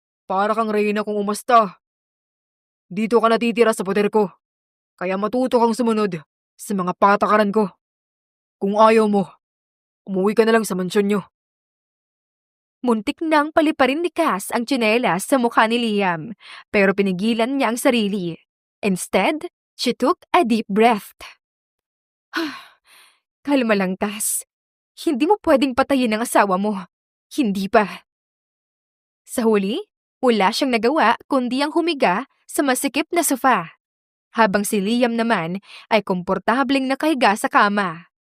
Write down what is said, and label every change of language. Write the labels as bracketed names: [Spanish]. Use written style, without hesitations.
[Filipino] Para kang reyna kung umasta. Dito ka natitira sa poder ko. Kaya matuto kang sumunod sa mga patakaran ko. Kung ayaw mo, umuwi ka na lang sa mansyon nyo. Muntik nang paliparin ni Cass ang tsinelas sa mukha ni Liam, pero pinigilan niya ang sarili. [English] Instead, she took a deep breath. [Filipino] Kalma lang, Cass. Hindi mo pwedeng patayin ang asawa mo. Hindi pa. Sa huli, wala siyang nagawa kundi ang humiga sa masikip na sofa. Habang si Liam naman ay komportableng nakahiga sa kama.